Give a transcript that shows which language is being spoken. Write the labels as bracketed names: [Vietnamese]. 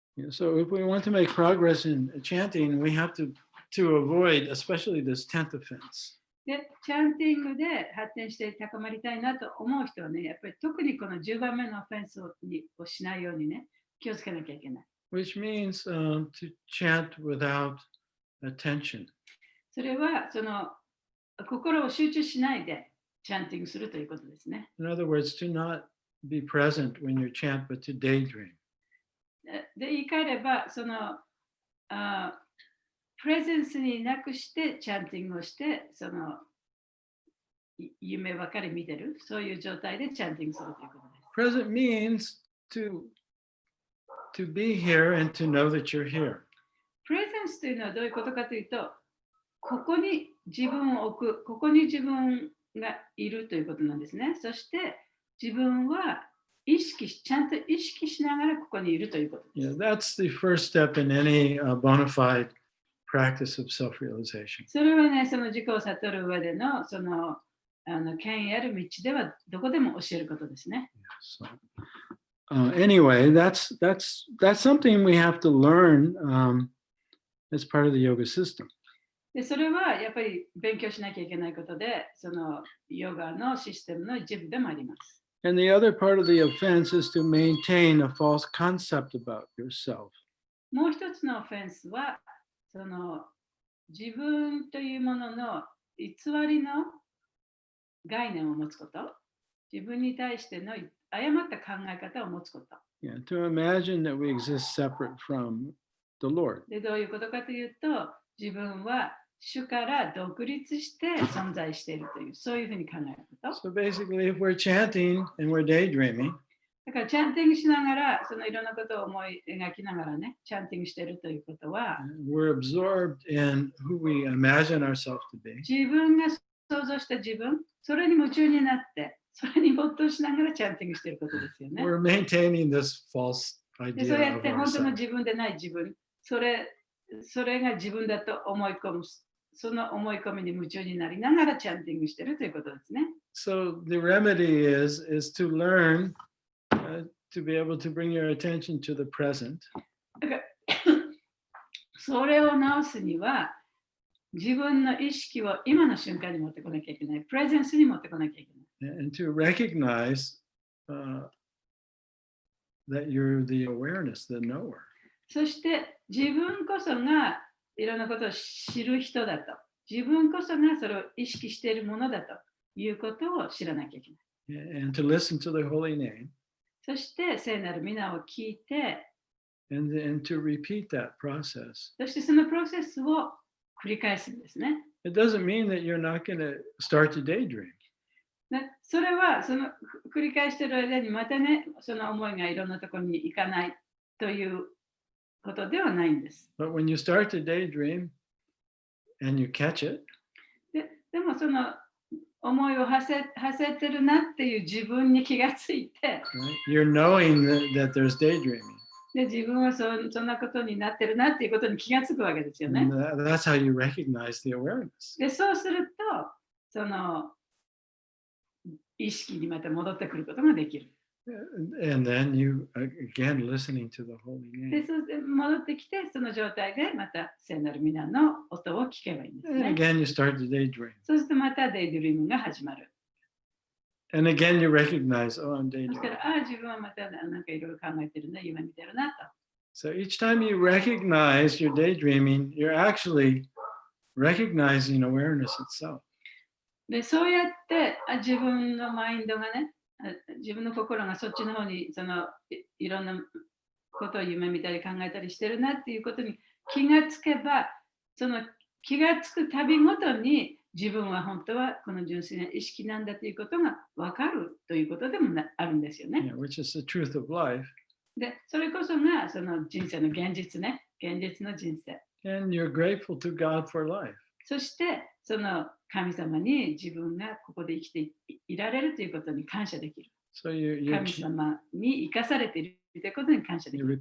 [English] So if we want to make progress in chanting, we have to avoid especially this 10th offense. [Japanese] で、チャンティングで発展して高まりたいなと思う人はね、やっぱり特にこの10番目のオフェンスをしないようにね、気をつけなきゃいけない。 [English] Which means to chant without attention. [Japanese] それはその心を集中しないでチャンティングするということですね。 [English] In other words, to not be present when you chant, but to daydream. [Japanese] で、言い換えれば、そのプレゼンスになくしてチャンティングをして、その夢ばかり見てる、そういう状態でチャンティングするということです。 [English] Present means to be here and to know that you're here. [Japanese] プレゼンスというのはどういうことかというと、ここに自分を置く、ここに自分がいるということなんですね。そして自分はちゃんと意識しながらここにいるということです。 [English] Yeah, that's the first step in any bona fide practice of self-realization. [Japanese] それはね、その自己を悟る上でのその権威ある道ではどこでも教えることですね。 [English] So, anyway, that's something we have to learn as part of the yoga system. [Japanese] で、それはやっぱり勉強しなきゃいけないことで、そのヨガのシステムの一部でもあります。 [English] And the other part of the offense is to maintain a false concept about yourself. [Japanese] もう一つのオフェンスは、その自分というものの偽りの概念を持つこと、自分に対しての誤った考え方を持つこと。 [English] Yeah, to imagine that we exist separate from the Lord. [Japanese] で、どういうことかというと、自分は主から独立して存在しているという、そういうふうに考えること。 [English] So basically, if we're chanting and we're daydreaming, [Japanese] だから、チャンティングしながら、そのいろんなことを思い描きながらね、チャンティングしているということは、 [English] we're absorbed in who we imagine ourselves to be. [Japanese] 自分が想像した自分、それに夢中になって、それに没頭しながらチャンティングしていることですよね。 [English] We're maintaining this false [Japanese] で、そう [English] idea [Japanese] やっ [English] of [Japanese] て本当の [English] ourselves. [Japanese] 自分でない自分、それが自分だと思い込む、その思い込みに夢中になりながらチャンティングしているということですね。 [English] So the remedy is to learn to be able to bring your attention to the present. [Japanese] だからそれを直すには、自分の意識を今の瞬間に持ってこなきゃいけない。プレゼンスに持ってこなきゃいけない。 [English] And to recognize that you're the awareness, the knower. [Japanese] そして自分こそがいろんなことを知る人だと。自分こそがそれを意識しているものだということを知らなきゃいけない。 [English] And to listen to the holy name. [Japanese] そして聖なる皆を聞いて、 [English] And to repeat that process. [Japanese] そしてそのプロセスを繰り返すんですね。 [English] It doesn't mean that you're not going to start to daydream. [Japanese] それはその繰り返している間にまたね、その思いがいろんなところに行かないということではないんです。 [English] But when you start to daydream and you catch it, [Japanese] でもその思いを馳せてるなっていう自分に気がついて、 [English] right? You're knowing that there's daydreaming. [Japanese] で自分はそんなことになってるなっていうことに気がつくわけですよね。 [English] And that's how you recognize the awareness. [Japanese] でそうすると、その意識にまた戻ってくることができる。 [English] And then you, again, listening to the holy [Japanese] で [English] name. [Japanese] そう戻ってきて、その状態でまた聖なる皆の音を聞けばいいんです [English] And [Japanese] ね。 [English] again, you start to daydream. [Japanese] そうするとまたデイドリームが始まる。 [English] And again, you recognize, oh, I'm [Japanese] そしたら、 [English] daydreaming. [Japanese] 自分はまたなんかいろいろ考えてるな、夢見てるなと。 [English] So each time you recognize you're daydreaming, you're actually recognizing awareness itself. [Japanese] でそうやって自分のマインドがね、自分の心がそっちの方にいろんなことを夢見たり考えたりしてるなっていうことに気がつけば、その気がつくたびごとに自分は本当はこの純粋な意識なんだということが分かるということでもあるんですよね。 [English] Yeah, which is the truth of life. [Japanese] でそれこそがその人生の現実ね、現実の人生。 [English] And you're grateful to God for life. [Japanese] そしてその神様に自分がここで生きていられるということに感謝できる。 [English] So you're [Japanese] 神様に生かされているということに感謝できる。